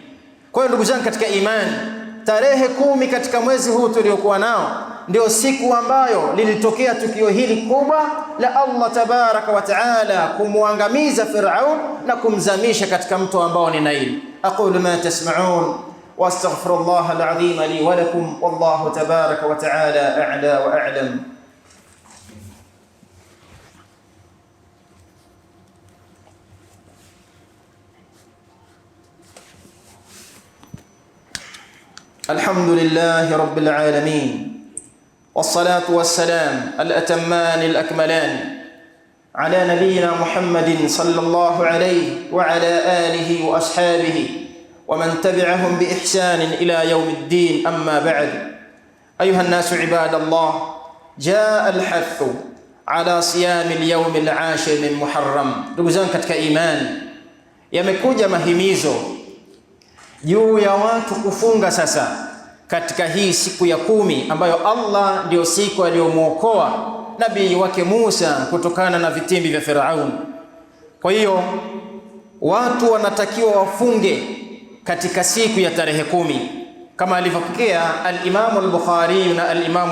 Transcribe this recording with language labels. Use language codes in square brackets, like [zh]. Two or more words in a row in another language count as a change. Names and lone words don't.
[sw] Kwa hiyo ndugu zangu katika imani, tarehe 10 katika mwezi huu tuliokuwa nao ndio siku ambayo lilitokea tukio hili kubwa la Allah [ar] تبارك وتعالى [sw] kumwangamiza Firaun na kumzamisha katika mto ambao ni Naili. [ar] أقول ما تسمعون وأستغفر الله العظيم لي ولكم، والله تبارك وتعالى أعلى وأعلم. الحمد لله رب العالمين، والصلاة والسلام الأتمان الأكملان على نبينا محمد صلى الله عليه وعلى آله وأصحابه ومن تبعهم بإحسان إلى يوم الدين. أما بعد، أيها الناس عباد الله، جاء الحث على صيام اليوم العاشر من محرم. [sw] ndugu zangu katika imani, yamekuja mahimizo juu ya watu kufunga sasa katika hii siku ya 10 ambayo Allah ndio siku aliyomuokoa nabii wake Musa kutokana na vitimbi vya Firaun. Kwa hiyo watu wanatakiwa wafunge katika siku ya tarehe 10 kama alivyopokea al-Imam al-Bukhari na al-Imam